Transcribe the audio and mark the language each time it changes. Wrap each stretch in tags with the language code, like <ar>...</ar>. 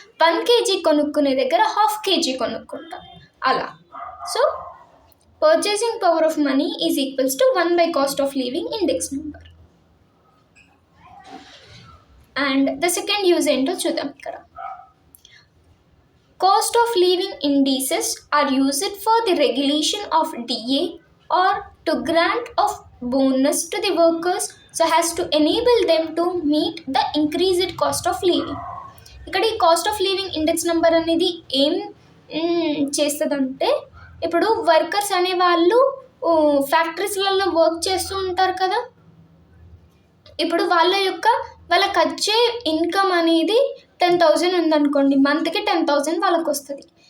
<te>1 kg కొనుక్కునే దగ్గర ½ kg కొనుక్కుంటాం అలా.</te> <en>సో purchasing power of money is equals to 1 cost of living index number. And the second use ఏంటో చూద్దాం.</en> <te>ఇక్కడ</te> <en>cost of living indices are used for the regulation of DA or to grant of bonus to the workers so as to enable them to meet the increased cost of living.</en> <te>ఇక్కడ ఈ cost of living index number అనేది ఏం చేస్తుందంటే, ఇప్పుడు workers అనే వాళ్ళు ఫ్యాక్టరీస్లలో work చేస్తూ ఉంటారు కదా, ఇప్పుడు వాళ్ళకి వచ్చే ఇన్కమ్ అనేది 10,000 ఉందనుకోండి, మంత్కి 10,000 వాళ్ళకి వస్తుంది.</te>